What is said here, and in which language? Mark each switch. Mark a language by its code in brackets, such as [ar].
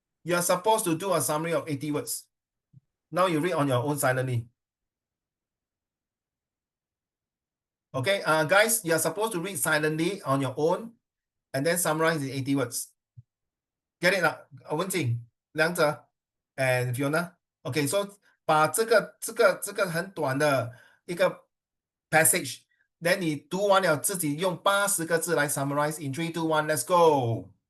[en] You are supposed to do a summary of 80 words. Now you read on your own silently. Okay, guys, you are supposed to read silently on your own and then summarize in 80 words. Get it? 文静、梁哲 and Fiona. Okay, so [zh] 把这个很短的一个 passage [en] then [zh] 你读完了自己用80个字来 [en] summarize in 3, 2, 1, let's go.